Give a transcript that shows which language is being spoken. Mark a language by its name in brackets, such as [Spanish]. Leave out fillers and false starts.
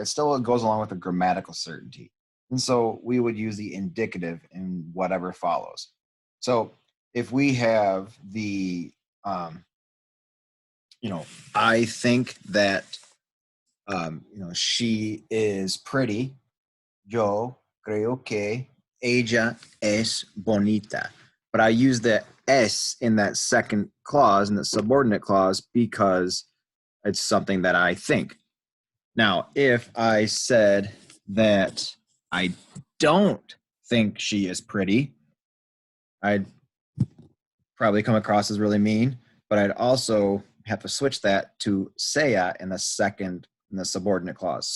[English] It goes along with the grammatical certainty. And so we would use the indicative in whatever follows. So if we have the, I think that, she is pretty. [Spanish] Yo creo que ella es bonita. [English] But I use the es in that second clause, in the subordinate clause, because it's something that I think. Now, if I said that I don't think she is pretty, I'd probably come across as really mean, but I'd also have to switch that to sea in the subordinate clause.